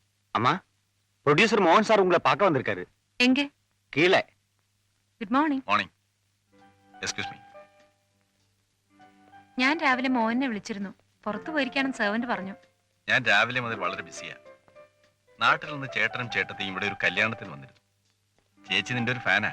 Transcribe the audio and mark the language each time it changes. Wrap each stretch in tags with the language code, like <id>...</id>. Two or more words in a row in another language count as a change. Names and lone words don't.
<ta>அம்மா, ப்ரொடியூசர் மோகன் சார் உங்களை பார்க்க வந்திருக்காரு. எங்க? கீழே.</ta> <en>Good morning. Morning. Excuse me.</en> <ml>ഞാൻ രാവിലെ മോഹനെ വിളിച്ചിരുന്നു. പുറത്തു പോയിരിക്കാനും സെർവന്റ് പറഞ്ഞു. ഞാൻ രാവിലെ മുതൽ വളരെ ബിസിയാ. നാട്ടിൽ നിന്ന് ചേട്ടനും ചേട്ടത്തെയും ഇവിടെ ഒരു കല്യാണത്തിന് വന്നിരുന്നു. ചേച്ചി നിന്റെ ഒരു ഫാനാ.</ml>